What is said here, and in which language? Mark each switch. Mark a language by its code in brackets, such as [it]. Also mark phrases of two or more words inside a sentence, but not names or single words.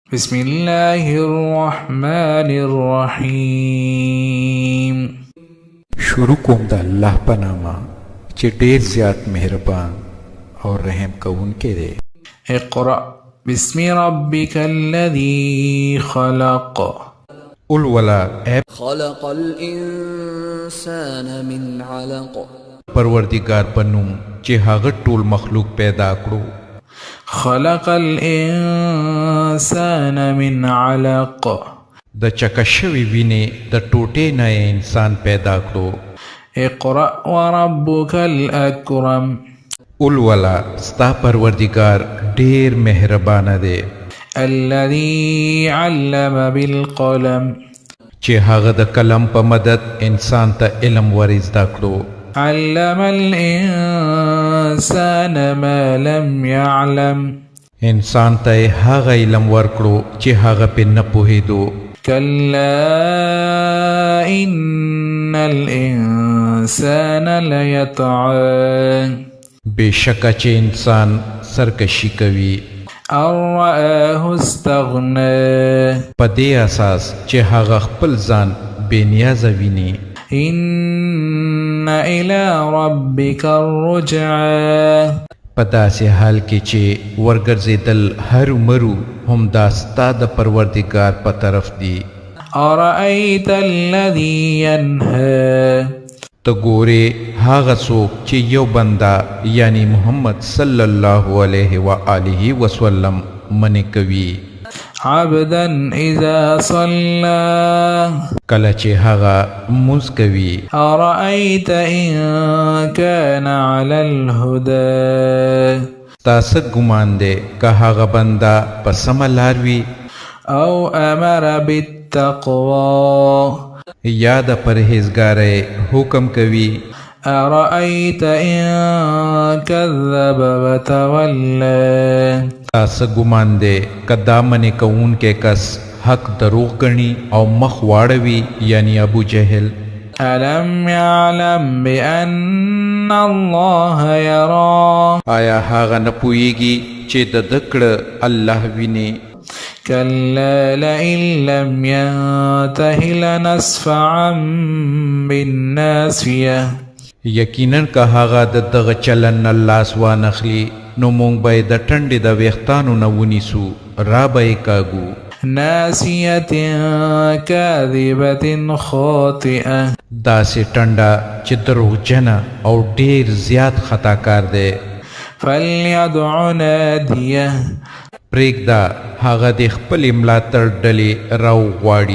[ar] بسم الله الرحمن الرحیم. [ps] شروع کوم د الله په نامه چې ډېر زیات مهربان او رحم کوونکی دی. [ar] اقرأ بسم ربك الذي خلق. الولا خلق الإنسان من علق. [ps] پروردگار په نوم چې هغه ټول مخلوق پیدا کړو. [ar] خلق الإنسان من علق. [ps] د چکه شوي وینې د ټوټې نه انسان پیدا کړو. [ar] اقرأ وربك الأكرم. [ps] الولا ستا پروردگار ډېر مهربانه دی. [ar] الذي علم بالقلم. [ps] چې هغه د قلم په مدد انسان ته علم ور زده کړو. [ar] علم الإنسان ما لم يعلم. [ps] انسان ته هغه علم ورکړو چې هغه په نه پوهېدو. [ar] كلا إن الإنسان ليطغى. [ps] بېشکه چې انسان سرکشي کوي. [ar] أن رآه استغنى. [ps] په دې اساس چې هغه خپل ځان بې نیازه ویني. [ar] إن إلى ربك الرجعى. [ps] په داسې حال کې چې ورګرځېدل هرومرو هم دا ستا د پروردګار په طرف دي. [ar] أرأيت الذي ينهى. [ps] ته ګورې هغه څوک چې یو بنده یعنی محمد [ar] صلی الله علیه و آله وسلم [ps] منې کوي. [ar] عبدا إذا صلى. [ps] کله چې هغه مونځ کوي. [ar] أرأيت إن كان على الهدى. [ps] تاسو ګمان دی که هغه بنده په سمه لار وي [ar] أو أمر بالتقوى. [ps] یا د پرهیزګارۍ حکم کوي. [ar] أرأيت إن كذب وتولى. [ps] تاسو ګمان دی که دا منې کوونکی کس حق دروغ ګڼي او مخ واړوي یعنی ابو جهل. [ar] ألم يعلم بأن الله يرى. [ps] آیا هغه نه پوهیږي چې د ده کړه الله ویني. [ar] كلا لئن لم ينته لنسفعا بالناصية. [ps] یقینا که هغه د دغه چلن نه لاس وانخلي نو موږ به یې د ټنډې د ویښتانو نه ونیسو را به یې کاږو. [ar] ناسية كاذبة خاطئة. [ps] داسې ټنډه چې دروغجنه او ډېر زیات خطاکار دی. [ar] فليدع ناديه. [ps] پرېږده هغه د خپلې ملاتړ ډلې راوغواړي.